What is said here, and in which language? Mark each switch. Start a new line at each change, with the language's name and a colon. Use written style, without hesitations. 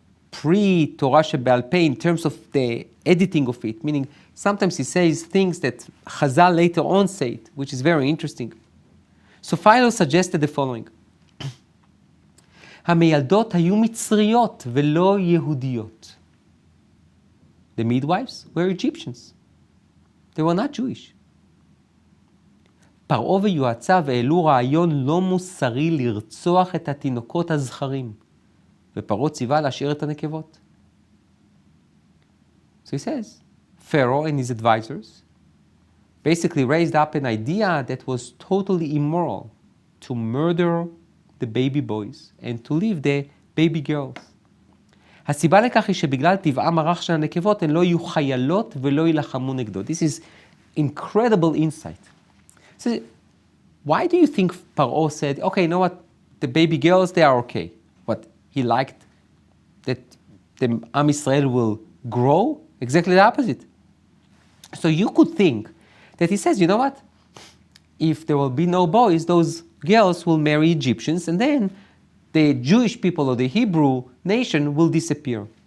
English: pre-Torah Shebe'al Peh in terms of the editing of it, meaning sometimes he says things that Chazal later on say it, which is very interesting. So Philo suggested the following:
Hebrew: המילדות היו מצריות ולא יהודיות.
English: The midwives were Egyptians. They were not Jewish.
Hebrew: פרעה ויועציו העלו רעיון לא מוסרי לרצוח את התינוקות הזכרים, ופרעה ציווה להשאיר את הנקבות.
English: So he says, Pharaoh and his advisors basically raised up an idea that was totally immoral, to murder the baby boys and to leave the baby girls.
Hebrew: הסיבה לכך היא שבגלל טבעם הרך של הנקבות הן לא יהיו חיילות ולא ילחמו נגדו.
English: This is incredible insight. So, why do you think Paro said, okay, you know what, the baby girls, they are okay. What, he liked that the Am Israel will grow? Exactly the opposite. So you could think that he says, you know what, if there will be no boys, those girls will marry Egyptians, and then the Jewish people or the Hebrew nation will disappear.